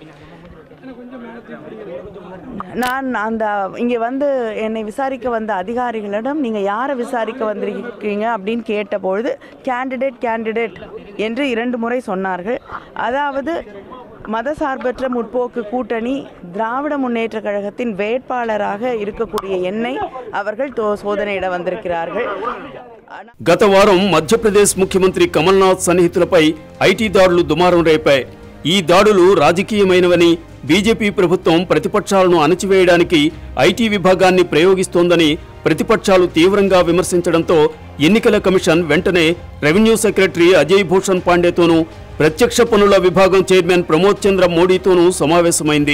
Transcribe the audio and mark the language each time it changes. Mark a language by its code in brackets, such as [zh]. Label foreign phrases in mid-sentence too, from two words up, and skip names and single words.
[ta] நான் இங்கே வந்து என்னை விசாரிக்க வந்த அதிகாரிகளிடம் நீங்கள் யாரை விசாரிக்க வந்திருக்கீங்க அப்படின்னு கேட்டபொழுது கேண்டிடேட் என்று 2 முறை சொன்னார்கள். அதாவது மதசார்பற்ற முற்போக்கு கூட்டணி திராவிட முன்னேற்ற கழகத்தின் வேட்பாளராக இருக்கக்கூடிய என்னை அவர்கள் சோதனையிட வந்திருக்கிறார்கள். [te] గత వారం మధ్యప్రదేశ్ ముఖ్యమంత్రి కమల్నాథ్ సన్నిహితులపై ఐటీ దాడులు దుమారం రేపాయి. ఈ దాడులు రాజకీయమైనవని, బీజేపీ ప్రభుత్వం ప్రతిపక్షాలను అణచివేయడానికి ఐటీ విభాగాన్ని ప్రయోగిస్తోందని ప్రతిపక్షాలు తీవ్రంగా విమర్శించడంతో ఎన్నికల కమిషన్ వెంటనే రెవెన్యూ సెక్రటరీ అజయ్ భూషణ్ పాండేతోనూ, ప్రత్యక్ష పన్నుల విభాగం చైర్మన్ ప్రమోద్ చంద్ర మోడీతోనూ సమావేశమైంది.